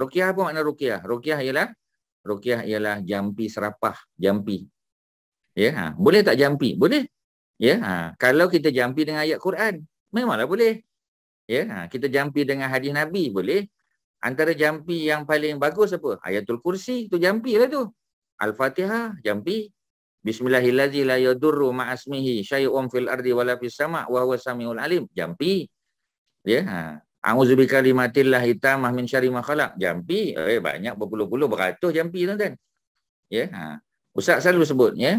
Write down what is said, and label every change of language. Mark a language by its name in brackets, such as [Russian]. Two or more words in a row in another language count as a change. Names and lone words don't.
[Malay] Ruqyah apa makna ruqyah? Ruqyah ialah jampi serapah, jampi. Ya, boleh tak jampi? Boleh. Ya, kalau kita jampi dengan ayat Quran, memanglah boleh. Ya, kita jampi dengan hadis Nabi, boleh. Antara jampi yang paling bagus apa? Ayatul Kursi, tu jampi lah tu. Al-Fatihah, jampi. [Arabic] بسم الله الرحمن الرحيم لا يضر مع اسمه شيء في الأرض ولا في السماء وهو السميع العليم. Jampi. Ya, أعوذ بكلمات الله التامة من شر ما خلق. [Malay] Jampi. Banyak berpuluh-puluh, beratus jampi tuan-tuan. Ya, Ustaz selalu sebut, ya.